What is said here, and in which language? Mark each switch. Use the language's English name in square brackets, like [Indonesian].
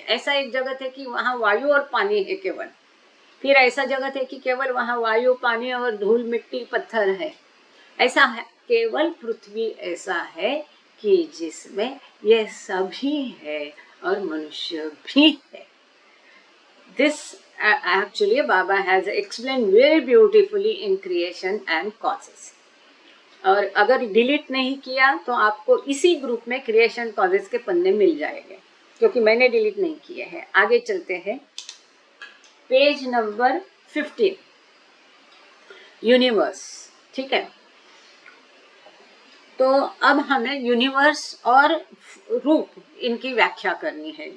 [Hindi] ऐसा एक जगत है कि वहाँ वायु और पानी है केवल। फिर ऐसा जगत है कि केवल वहाँ वायु पानी और धूल मिट्टी पत्थर है। ऐसा है केवल पृथ्वी ऐसा है कि जिसमें ये सभी है और मनुष्य भी है। [English] This actually Baba has explained very beautifully in creation and causes. [Hindi] और अगर डिलीट नहीं किया तो आपको इसी ग्रुप में क्रिएशन कॉजेस के पन्ने मिल जाएंगे, क्योंकि मैंने डिलीट नहीं किए हैं। आगे चलते हैं, पेज नंबर 15, यूनिवर्स। ठीक है, तो अब हमें यूनिवर्स और रूप इनकी व्याख्या करनी है।